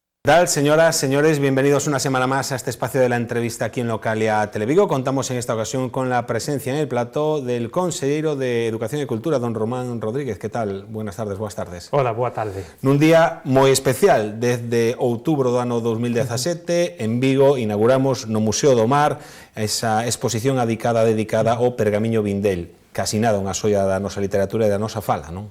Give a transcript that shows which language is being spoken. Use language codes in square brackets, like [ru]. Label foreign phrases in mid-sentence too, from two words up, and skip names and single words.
[es] tal, señoras, señores? Bienvenidos una semana más a este espacio de la entrevista aquí en Localia Televigo. Contamos en esta ocasión con la presencia en el plató del Conselleiro de Educación e Cultura, don Román Rodríguez. Que tal? Buenas tardes, [gl] boas tardes. Hola, boa tarde. Nun día moi especial, desde outubro do ano 2017, en Vigo, inauguramos no Museo do Mar esa exposición dedicada ao Pergamiño Vindel, casi nada unha xoia da nosa literatura e da nosa fala, non?